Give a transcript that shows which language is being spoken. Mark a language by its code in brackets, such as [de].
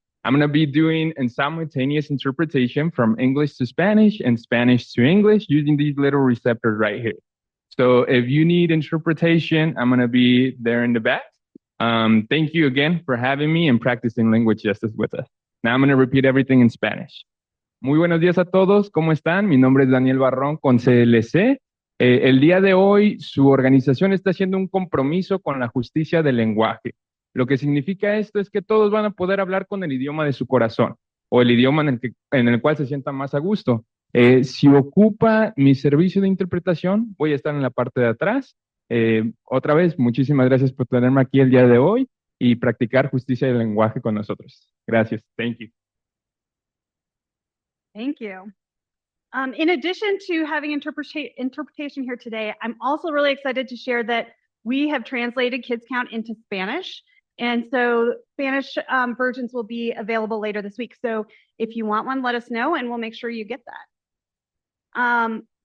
[en] I'm going to be doing a simultaneous interpretation from English to Spanish and Spanish to English using these little receptors right here. So if you need interpretation, I'm going to be there in the back. Thank you again for having me and practicing language justice with us. Now I'm going to repeat everything in Spanish. [es] Muy buenos días a todos, ¿cómo están? Mi nombre es Daniel Barrón con CLC. El día de hoy su organización está haciendo un compromiso con la justicia del lenguaje. Lo que significa esto es que todos van a poder hablar con el idioma de su corazón o el idioma en el cual se sientan más a gusto. Si ocupa mi servicio de interpretación, voy a estar en la parte de atrás. Otra vez, muchísimas gracias por tenerme aquí el día de hoy y practicar justicia del lenguaje con nosotros. Gracias. [en] Thank you. Thank you. In addition to having interpretation here today, I'm also really excited to share that we have translated Kids Count into Spanish. And so Spanish versions will be available later this week. So if you want one, let us know and we'll make sure you get that.